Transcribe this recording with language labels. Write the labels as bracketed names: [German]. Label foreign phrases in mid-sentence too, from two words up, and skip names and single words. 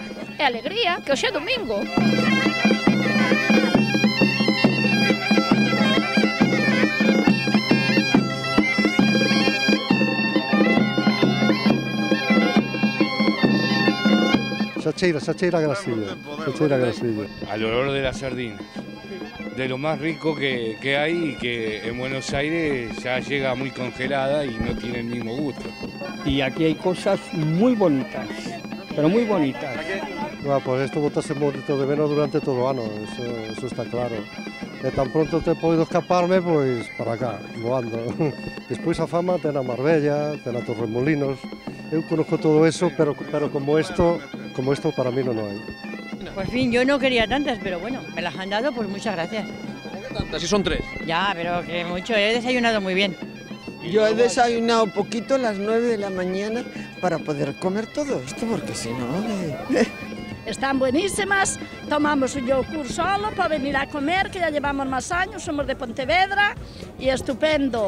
[Galician] E alegría, que hoxe é domingo. Xa cheira grasillo. [Spanish] Al olor de las sardinas. De lo más rico que hay y que en Buenos Aires ya llega muy congelada y no tiene el mismo gusto. Y aquí hay cosas muy bonitas, pero muy bonitas. Bueno, pues esto [Galician] botase moito de menos durante todo o ano, eso está claro. E tan pronto te poido escaparme, pois para acá, voando. Despois a fama ten a Marbella, ten a Torremolinos. Eu conozco todo eso, pero como esto para mí non hai. Cristina? [Spanish] Por fin, yo no quería tantas, pero bueno, me las han dado, pues muchas gracias. ¿Cómo que tantas? Si son 3. Ya, pero que mucho, he desayunado muy bien. Yo he desayunado poquito a las 9 de la mañana para poder comer todo esto, porque si no... Están buenísimas, tomamos un yogur solo para venir a comer, que ya llevamos más años, somos de Pontevedra y estupendo.